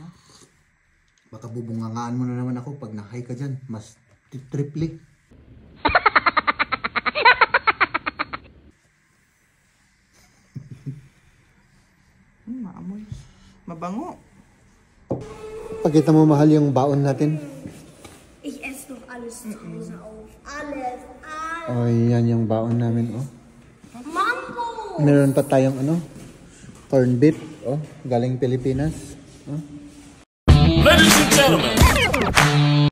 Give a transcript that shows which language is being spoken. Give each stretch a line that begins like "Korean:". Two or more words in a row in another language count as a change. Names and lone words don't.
Filipino: Baka bubungangaan mo na naman ako pag nahay ka dyan. Mas triple. Maamoy. Mabango. Pakita mo mahal yung baon natin.
German: Ich esse noch alles zu Hause auf. Alles.
Filipino: Oh, yan yung baon namin, oh. Mango! Meron pa tayong
English: corn beef,
Filipino: oh, galing Pilipinas. Oh.
English: Ladies and gentlemen.